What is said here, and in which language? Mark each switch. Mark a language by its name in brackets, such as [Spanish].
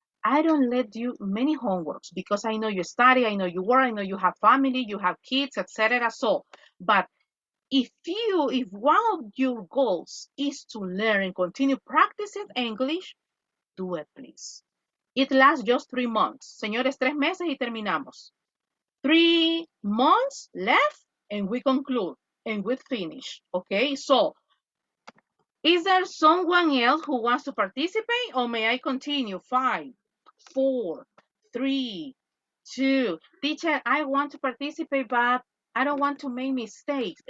[English] I don't let you many homeworks because I know you study, I know you work, I know you have family, you have kids, etc. So, but if one of your goals is to learn and continue practicing English, do it, please. It lasts just 3 months. [Spanish] Señores, 3 meses y terminamos. [English] 3 months left and we conclude and we finish. Okay, so is there someone else who wants to participate or may I continue? 5, 4, 3, 2. Teacher, I want to participate, but I don't want to make mistakes.